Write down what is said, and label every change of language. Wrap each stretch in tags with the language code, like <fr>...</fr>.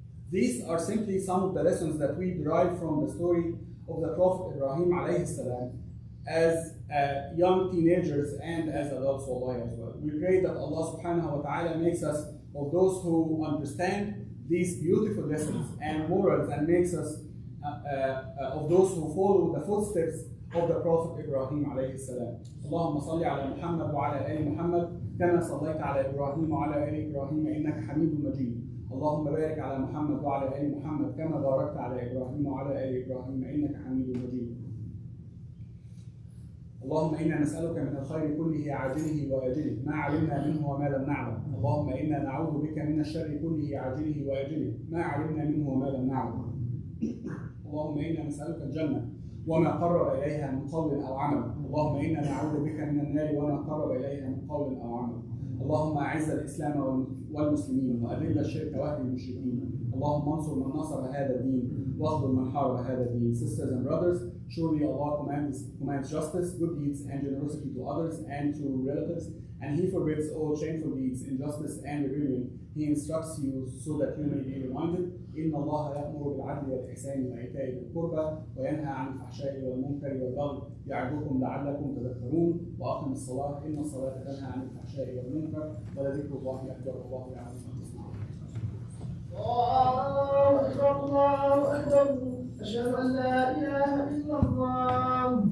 <en>These are simply some of the lessons that we derive from the story of the Prophet Ibrahim alayhi salam as young teenagers and as adults wallahi as well. We pray that Allah subhanahu wa ta'ala makes us of those who understand these beautiful lessons and morals and makes us of those who follow the footsteps of the Prophet Ibrahim alayhi salam.</en> <ar>اللهم صل على محمد وعلى آل محمد كما صليت على إبراهيم وعلى آل إبراهيم إنك حميد مجيد. اللهم بارك على محمد وعلى آل محمد كما باركت على إبراهيم وعلى آل إبراهيم إنك حميد مجيد. اللهم إنا نسألك من الخير كله عاجله وآجله ما علمنا منه وما لم نعلم. اللهم إنا نعوذ بك من الشر كله عاجله وآجله ما علمنا منه وما لم نعلم. اللهم إنا نسألك الجنة وما قرب إليها من قول أو عمل. اللهم إنا نعوذ بك من النار وما قرب إليها من قول أو عمل. اللهم أعز الإسلام والمسلمين وأذل الشرك وأهل المشركين. اللهم انصر من نصر هذا الدين واخذل من حارب هذا الدين.</ar> <en>Sisters and brothers, surely Allah commands justice, good deeds and generosity to others and to relatives, and He forbids all shameful deeds, injustice and rebellion. He instructs you so that you may be reminded.</en> <ar>إن الله يأمر بالعدل والإحسان وإيتاء ذي القربى وينهى عن الفحشاء والمنكر والبغي يعظكم لعلكم تذكرون. وأقم الصلاة إن الصلاة تنهى عن الفحشاء والمنكر ولذكر الله أكبر والله يعلم ما تصنعون. الله أكبر الله أكبر. أشهد أن لا إله إلا الله.</ar>